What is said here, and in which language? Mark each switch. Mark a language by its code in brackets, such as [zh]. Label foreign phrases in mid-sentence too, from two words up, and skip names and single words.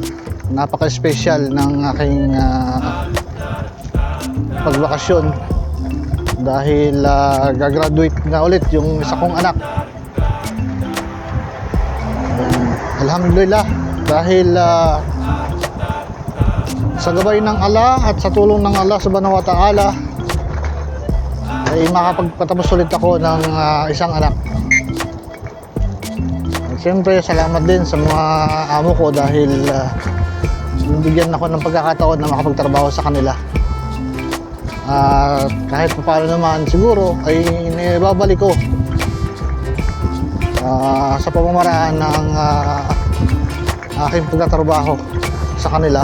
[tl] Napaka-special ng aking pagbakasyon. Dahil gagraduate na ulit yung isa kong anak. Alhamdulillah. Dahil sa gabay ng Allah at sa tulong ng Allah [ar] سبحانه وتعالى [tl] ay makapagpatapos ulit ako ng isang anak. At siyempre salamat din sa mga amo ko dahil nabigyan ako ng pagkakataon na makapagtrabaho sa kanila. Kahit paano naman siguro ay inibabalik ko sa pamamaraan ng aking pagtatrabaho sa kanila.